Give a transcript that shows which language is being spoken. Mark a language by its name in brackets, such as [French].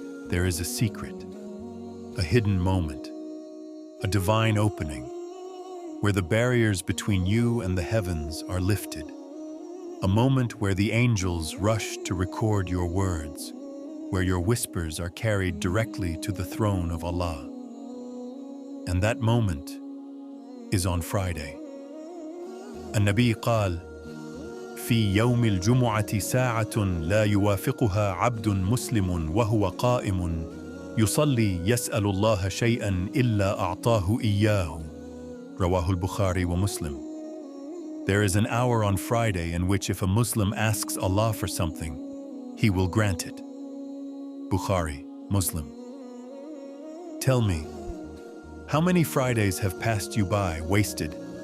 [English] There is a secret, a hidden moment, a divine opening, where the barriers between you and the heavens are lifted, a moment where the angels rush to record your words, where your whispers are carried directly to the throne of Allah. And that moment is on Friday. [Arabic] النبي قال: في يوم الجمعة ساعة لا يوافقها عبد مسلم وهو قائم يصلي يسأل الله شيئا إلا أعطاه إياه. رواه البخاري ومسلم. [English] There is an hour on Friday in which if a Muslim asks Allah for something, He will grant it. Bukhari, Muslim. Tell me, how many Fridays have passed you by, wasted?